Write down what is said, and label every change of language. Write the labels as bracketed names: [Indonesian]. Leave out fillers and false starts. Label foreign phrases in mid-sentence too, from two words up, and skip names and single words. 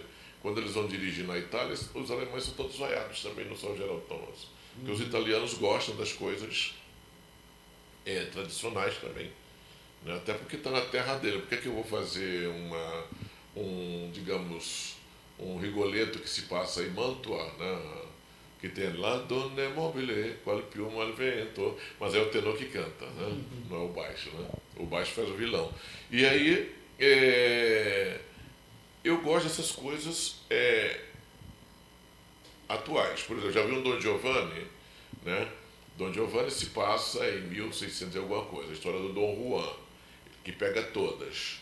[Portuguese] Quando eles vão dirigir na Itália, os alemães são todos vaiados também, não são Gerald Thomas. Porque os italianos gostam das coisas tradicionais também. Né? Até porque está na terra dele. Por que eu vou fazer digamos, um Rigoletto que se passa em Mantua, né? Que tem [Italian] La Donna Mobile, qual piuma al vento, [Portuguese] mas é o tenor que canta, né? Não é o baixo, né? O baixo faz o vilão. E aí, eu gosto dessas coisas atuais. Por exemplo, já vi um Don Giovanni, né? Don Giovanni se passa em 1600 e alguma coisa, a história do Dom Juan, que pega todas.